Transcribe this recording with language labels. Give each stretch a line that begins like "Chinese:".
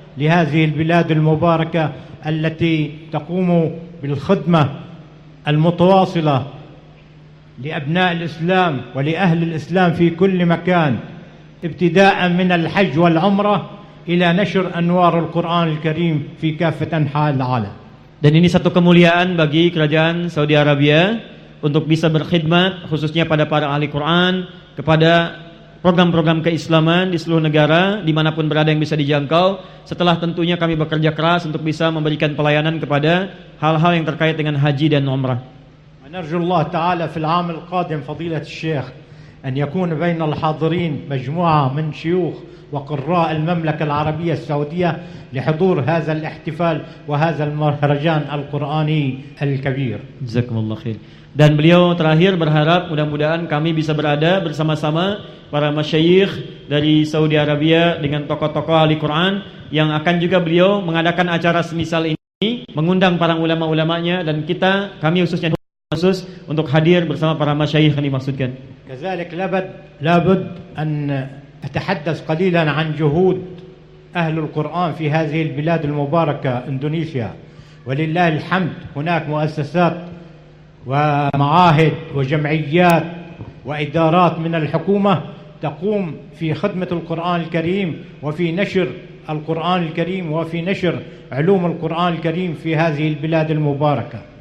Arabic: لهذه البلاد المباركة التي تقوم بالخدمة المتواصلة لأبناء الإسلام ولأهل الإسلام في كل مكان، ابتداء من الحج والعمرة إلى نشر أنوار القرآن الكريم في كافة أنحاء العالم.
Indonesian: Dan ini satu kemuliaan bagi kerajaan Saudi Arabia untuk bisa berkhidmat khususnya pada para ahli Quran, kepada program-program keislaman di seluruh negara dimanapun berada yang bisa dijangkau, setelah tentunya kami bekerja keras untuk bisa memberikan pelayanan kepada hal-hal yang terkait dengan haji dan umrah.
Arabic: Menarju Allah Ta'ala fil am al-qadim fadilat syekh an yakun bain al-hadirin majmu'ah min syuyukh وقراء المملكة العربية السعودية لحضور هذا الاحتفال وهذا المهرجان القرآني الكبير. جزاكم الله خير.
Indonesian: Dan beliau terakhir berharap mudah-mudahan kami bisa berada bersama-sama para masyayikh dari Saudi Arabia dengan tokoh-tokoh ahli Quran yang akan juga beliau mengadakan acara semisal ini, mengundang para ulama-ulamanya dan kita, kami khususnya khusus untuk hadir bersama para masyayikh yang dimaksudkan.
Arabic: كذلك لابد لابد أن أتحدث قليلا عن جهود أهل القرآن في هذه البلاد المباركة إندونيسيا، ولله الحمد هناك مؤسسات ومعاهد وجمعيات وإدارات من الحكومة تقوم في خدمة القرآن الكريم وفي نشر القرآن الكريم وفي نشر علوم القرآن الكريم في هذه البلاد المباركة.